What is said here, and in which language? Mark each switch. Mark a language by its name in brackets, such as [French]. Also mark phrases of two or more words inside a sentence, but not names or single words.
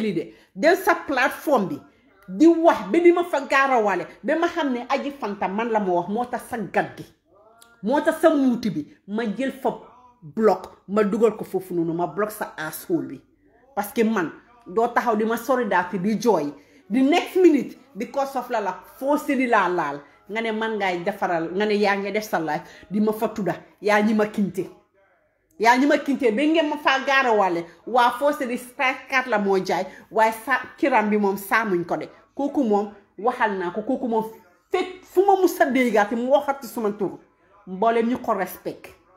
[Wolof] lii de den sa plateforme bi di wax ba di ma fa gaarawale ba ma xam ne Aji Fanta man la ma wax moo tax sa gat gi moo tax sa muuti bi ma jël fa bloc ma dugal ko foofu noonu ma bloc sa asshole bi [French] parce que [Wolof] man doo taxaw di ma solidarité di jooy [English] the next minute because of [Wolof] la foo seli laa laal nga ne man ngay defaral nga ne yaa ngi def sa life di ma fa tudda yaa ñi ma kinte ba ngeen ma faa gaarawale waa foo seli kat la moo jaay waaye sa kiram bi moom saamuñ ko de kooku moom waxal naa ko kooku moom fekk fu ma musa déggaati mu waxati suma tur mboolem ñu ko respect